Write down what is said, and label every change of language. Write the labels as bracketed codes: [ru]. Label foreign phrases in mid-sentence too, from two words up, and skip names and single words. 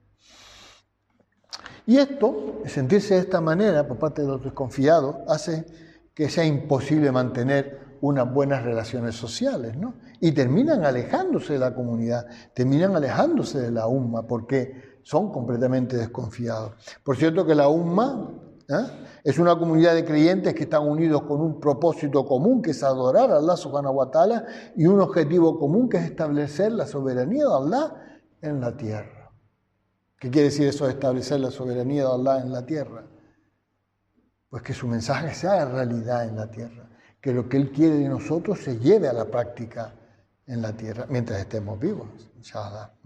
[es] Y esto, sentirse de esta manera por parte de los desconfiados, hace que sea imposible mantener unas buenas relaciones sociales, ¿no? Y terminan alejándose de la comunidad, terminan alejándose de la umma, porque son completamente desconfiados. Por cierto que la umma es una comunidad de creyentes que están unidos con un propósito común, que es adorar a Allah [ar] سبحانه وتعالى, [es] y un objetivo común, que es establecer la soberanía de Allah en la tierra. ¿Qué quiere decir eso de establecer la soberanía de Allah en la tierra? Pues que su mensaje se haga realidad en la tierra, que lo que Él quiere de nosotros se lleve a la práctica en la tierra, mientras estemos vivos, inshallah.